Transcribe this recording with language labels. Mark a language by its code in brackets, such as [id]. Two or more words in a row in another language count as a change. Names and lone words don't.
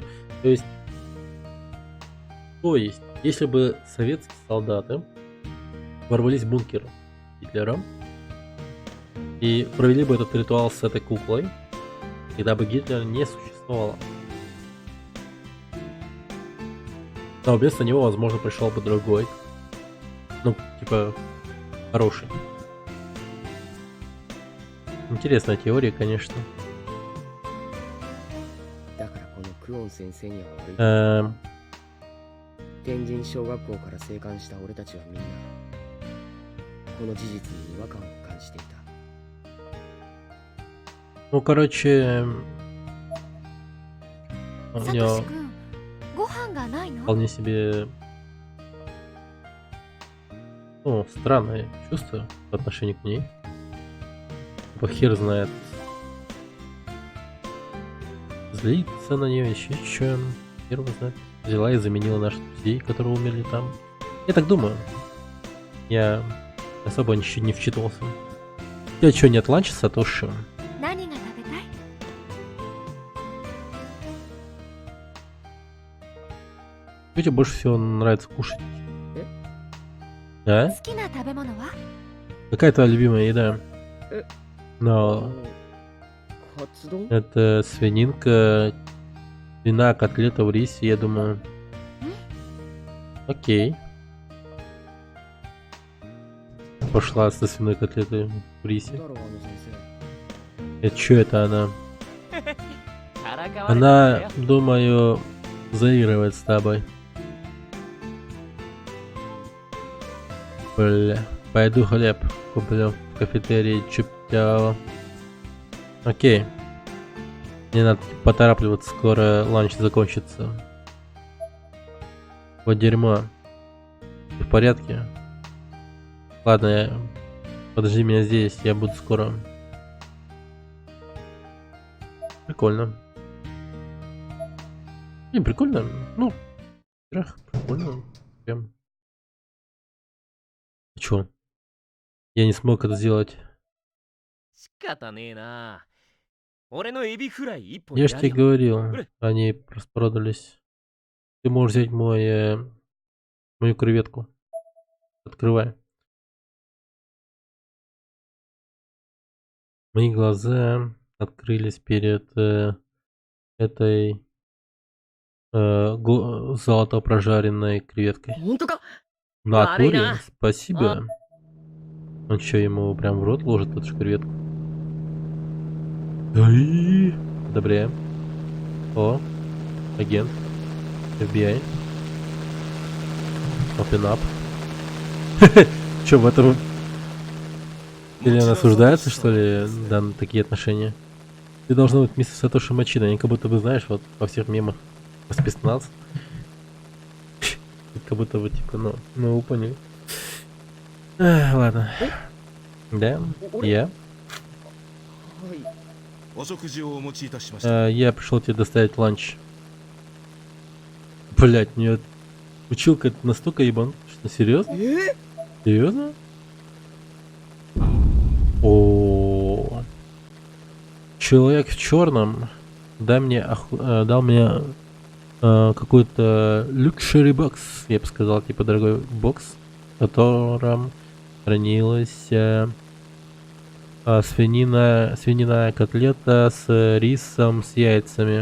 [ru] То есть, если бы советские солдаты ворвались в бункер Гитлера и провели бы этот ритуал с этой куклой, тогда бы Гитлера не существовало. Но вместо него, возможно, пришел бы другой. Ну, типа, хороший. Интересная теория, конечно. [ja] だからこのクオン先生には悪い [ru] Эм, [ja] 天神小学校から生還した俺たちはみんなこの事実に違和感を感じていた [ru] ну, короче, у [ja] サ [ru] нее [ja] トシ君ご飯がないの？ [ru] вполне себе, ну, странное чувство по отношению к ней. Типа, хер знает. Злиться на нее, еще что. Хер его знает. Взяла и заменила наших друзей, которые умерли там. Я так думаю. Я особо ничего не вчитывался. Я что, нет ланча, Сатоши? [ja] 何が食べたい？ [ru] Что тебе больше всего нравится кушать? А? [ja] 好きな食べ物は？ [ru] Какая твоя любимая еда? Э. Но [ja] カツ丼 [ru] это свининка, вина, котлета в рисе, я думаю. Окей. Пошла со свиной котлетой в [ja] だ [ru] рисе. [ja] ろうあの先生 [ru] Это что это она? [ja] からかわれてんだ [ru] Она, [ja] よ [ru] думаю, заигрывает с тобой. Бля. Пойду хлеб куплю в кафетерии Чуптяо. Окей. Мне надо поторапливаться, скоро ланч закончится. Вот дерьмо. Ты в порядке? Ладно, подожди меня здесь, я буду скоро. Прикольно. Не, прикольно. Ну, прикольно. Прям. Чё? Я не смог это сделать. [ja] 仕方ねえな俺のエビフライ一本 [ru] Я ж тебе говорил, Бля. они распродались. Ты можешь взять мою креветку. Открывай. Мои глаза открылись перед этой золото прожаренной креветкой. [ja] 本当か [ru] В натуре? Ладно. Спасибо. Он что, ему прям в рот ложит эту же креветку? Ай! Одобряем. О, агент. [en] FBI. Open up. [ru] Че, в этом... Или он осуждается, что ли, да, такие отношения? Ты должна быть мистер Сатоши Мачида, они как будто бы, знаешь, вот во всех мемах по спецназ. Как будто бы, типа, ну, вы поняли. Ладно. Да, я. [ja] はいお食事をお持ちいたしました [ru] Я пришел тебе доставить ланч. Блять, мне училка настолько ебан, Серьезно? [ja] え [ru] Серьезно? О, человек в черном дал мне какой-то luxury бокс, я бы сказал, типа дорогой бокс, в котором хранилась свининая котлета с рисом, с яйцами.